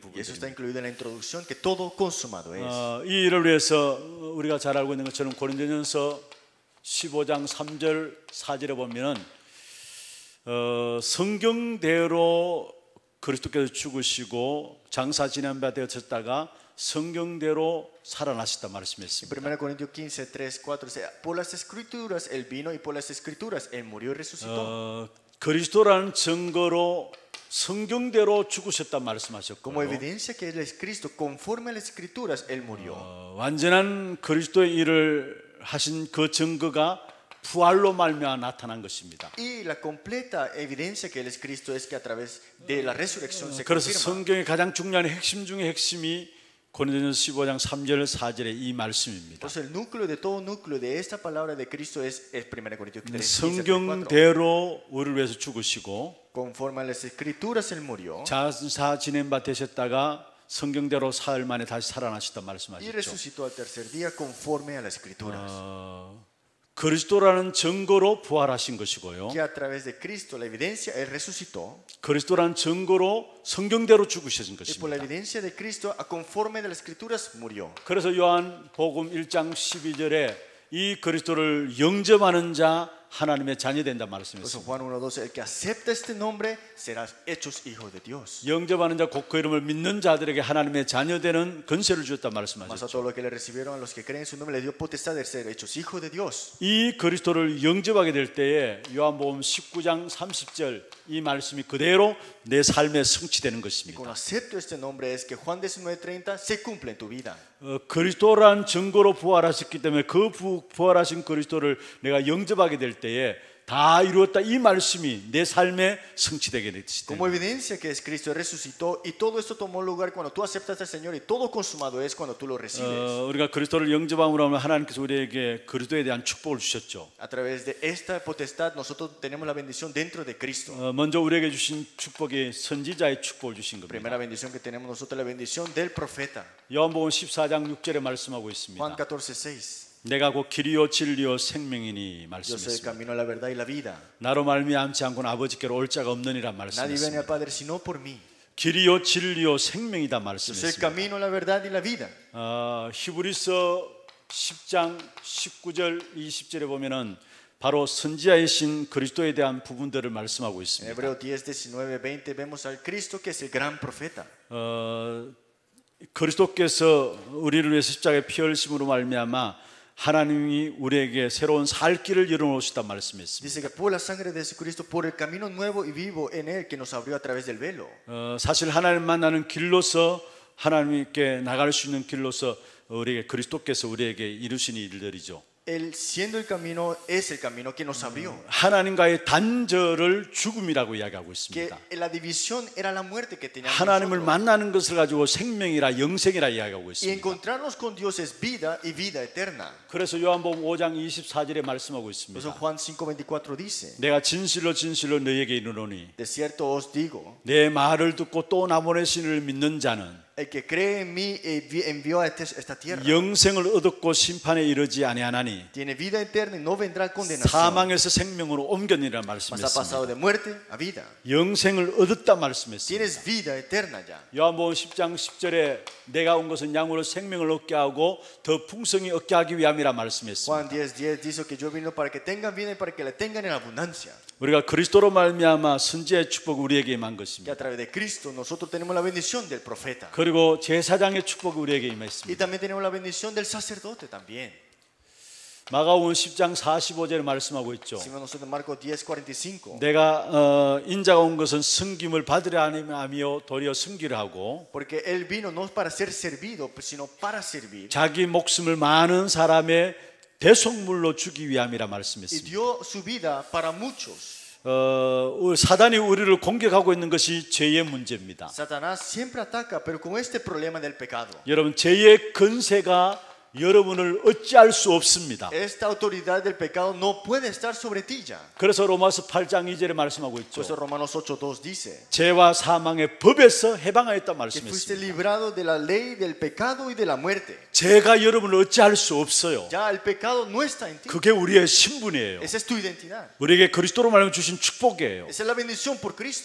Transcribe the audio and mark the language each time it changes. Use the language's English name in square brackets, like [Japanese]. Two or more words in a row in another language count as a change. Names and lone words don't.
[Spanish] Y eso [Korean] 부분입니다. [Spanish] está incluido en la introducción, que todo consumado es. [Korean] 이 일을 위해서 우리가 잘 알고 있는 것처럼 고린도전서 15장 3절 4절에 보면은 성경대로 그리스도께서 죽으시고 장사 지낸 바 되었다가 성경대로 살아나셨다 말씀했습니다. [Spanish] 1 Corintios 15, 3, 4 dice, por las escrituras él vino y por las escrituras él murió y resucitó. [Korean] 그리스도라는 증거로 성경대로 죽으셨다 말씀하셨고, [Spanish] Como evidencia que él es Cristo, conforme a las escrituras él murió. [Korean] 완전한 그리스도의 일을 하신 그 증거가 부활로 말미암아 나타난 것입니다. [Spanish] Y la completa evidencia que él es Cristo es que a través de la resurrección se [Korean] 그래서 [Spanish] confirma. [Korean] 성경의 가장 중요한 핵심 중에 핵심이 고린도전서 15장 3절 4절의 이 말씀입니다. [Spanish] Entonces el núcleo de todo núcleo de esta palabra de Cristo es 1 Corintios 3, 15, 4. [Korean] 성경대로 우리를 위해서 죽으시고 [Spanish] Conforme a las escrituras él murió [Korean] 장사 지낸 바 되셨다가 성경대로 사흘 만에 다시 살아나셨다 [Spanish] y [Korean] 말씀하셨죠. [Spanish] resucitó al tercer día conforme a las escrituras. [Korean] 그리스도라는 증거로 부활하신 것이고요. [Spanish] Que a través de Cristo, la evidencia, él resucitó. [Korean] 그리스도라는 증거로 성경대로 죽으신 [Spanish] Y por la [Korean] 것입니다. [Spanish] evidencia de Cristo, a conforme de las escrituras, murió. [Korean] 그래서 요한복음 1장 12절에 이 그리스도를 영접하는 자 하나님의 자녀된다 [Spanish] Por eso [Korean] 말씀했습니다. [Spanish] Juan 1:12, el que acepta este nombre será hechos hijos de Dios. [Korean] 영접하는 자 곧 그 이름을 믿는 자들에게 하나님의 자녀되는 권세를 주었다 [Spanish] Más a [Korean] 말씀하셨죠. [Spanish] todos los que le recibieron, a los que creen en su nombre, le dio potestad de ser hechos hijos de Dios. [Korean] 이 그리스도를 영접하게 될 때에 요한복음 19장 30절 이 말씀이 그대로 내 삶에 성취되는 [Spanish] Y cuando [Korean] 것입니다. [Spanish] acepto este nombre es que Juan 19:30 se cumple en tu vida. [Korean] 그리스도란 증거로 부활하셨기 때문에 그 부활하신 그리스도를 내가 영접하게 될 때에 다 이루었다 이 말씀이 내 삶에 성취되게 되시다. [Spanish] Como evidencia que es Cristo resucitó y todo esto tomó lugar cuando tú aceptas al Señor y todo consumado es cuando tú lo recibes. [Korean] 우리가 그리스도를 영접함으로 하면 하나님께서 우리에게 그리스도에 대한 축복을 주셨죠. [Spanish] A través de esta potestad nosotros tenemos la bendición dentro de Cristo. [Korean] 먼저 우리에게 주신 축복이 선지자의 축복을 주신 [Spanish] Primera [Korean] 겁니다. [Spanish] bendición que tenemos nosotros es la bendición del profeta. [Korean] 요한복음 14장 6절에 말씀하고 있습니다. [Spanish] Juan 14:6. [Korean] 내가 곧 길이요 진리요 생명이니 [Spanish] Yo soy el [Korean] 말씀했습니다. [Spanish] camino, la verdad y la vida. [Korean] 나로 말미암지 않고는 아버지께로 올 자가 없느니라 [Spanish] Nadie viene al [Korean] 말씀했습니다. [Spanish] Padre sino por mí. [Korean] 길이요 진리요 생명이다 [Spanish] Yo soy el [Korean] 말씀했습니다. [Spanish] camino, la verdad y la vida. [Korean] 히브리서 10장 19절 20절에 보면은 바로 선지자이신 그리스도에 대한 부분들을 말씀하고 [Spanish] En [Korean] 있습니다. [Spanish] Hebreos 10, 19, 20 vemos al Cristo que es el gran profeta. [Korean] 그리스도께서 우리를 위해 십자가에 피 흘리심으로 말미암아 하나님이 우리에게 새로운 살 길을 열어놓으시다 말씀했습니다. [Spanish] Dice que por la sangre de Jesucristo, por el camino nuevo y vivo en Él que nos abrió a través del velo. [Korean] 사실 하나님 만나는 길로서 하나님께 나갈 수 있는 길로서 우리에게 그리스도께서 우리에게 이루신 일들이죠. [Spanish] Él siendo el camino es el camino que nos abrió. [Korean] 하나님과의 단절을 죽음이라고 이야기하고 [Spanish] Que [Korean] 있습니다. [Spanish] la división era la muerte que teníamos [Korean] 하나님을 [Spanish] nosotros. [Korean] 만나는 것을 가지고 생명이라 영생이라 이야기하고 [Spanish] Y [Korean] 있습니다. [Spanish] encontrarnos con Dios es vida y vida eterna. [Korean] 그래서 요한복음 5장 24절에 말씀하고 [Spanish] Por eso [Korean] 있습니다. [Spanish] Juan 5:24 dice, [Korean] 내가 진실로 진실로 너희에게 이르노니 [Spanish] de cierto os digo, [Korean] 내 말을 듣고 또 나 보내신 이를 믿는 자는 [Spanish] el que cree en mí envió a esta tierra. [Korean] 영생을 얻었고 심판에 이르지 아니하나니 [Spanish] Tiene vida eterna y no vendrá a condenación. [Korean] 사망에서 생명으로 옮겼니라 [Spanish] Mas ha [Korean] 말씀했습니다. [Spanish] pasado de muerte a vida. [Korean] 영생을 얻었다 말씀했습니다. [Spanish] Tienes vida eterna ya. [Korean] 요한복음 10장 10절에 내가 온 것은 양으로 생명을 얻게 하고 더 풍성히 얻게 하기 위함이라 말씀했습니다. [Spanish] Juan 10:10 dice que yo vino para que tengan vida y para que la tengan en abundancia. [Korean] 우리가 그리스도로 말미암아 선지자의 축복이 우리에게 임한 [Spanish] Que [Korean] 것입니다. [Spanish] a través de Cristo nosotros tenemos la bendición del profeta. [Korean] 그리고 제사장의 축복이 우리에게 [Spanish] Y [Korean] 임했습니다. [Spanish] también tenemos la bendición del sacerdote también. [Korean] 마가복음 10장 45절에 말씀하고 있죠. [Spanish] Decimos nosotros en Marcos 10:45. [Korean] 내가 인자가 온 것은 섬김을 받으려 하며 도리어 섬기려 하고 [Spanish] Porque él vino no para ser servido, sino para servir. [Korean] 자기 목숨을 많은 사람의 대속물로 주기 위함이라 [Spanish] Y [Korean] 말씀했습니다. [Spanish] dio su vida para muchos. [Korean] 사단이 우리를 공격하고 있는 것이 죄의 문제입니다. [Spanish] Satanás siempre ataca, pero con este problema del pecado. [Korean] 여러분 죄의 근세가 여러분을 어찌할 수 없습니다. [Spanish] Esta autoridad del pecado no puede estar sobre ti ya. [Korean] 그래서 로마서 8장 2절에 말씀하고 [Spanish] Por [Korean] 있죠. [Spanish] eso Romanos 8:2 dice [Korean] 죄와 사망의 법에서 해방하였다 [Spanish] que fuiste [Korean] 말씀했습니다. [Spanish] librado de la ley, del pecado y de la muerte. [Korean] 죄가 여러분을 어찌할 수 없어요. [Spanish] Ya el pecado no está en ti. [Korean] 그게 우리의 신분이에요. [Spanish] Esa es tu identidad. [Korean] 우리에게 그리스도로 말하면 주신 축복이에요. [Spanish] Esa es la bendición por Cristo.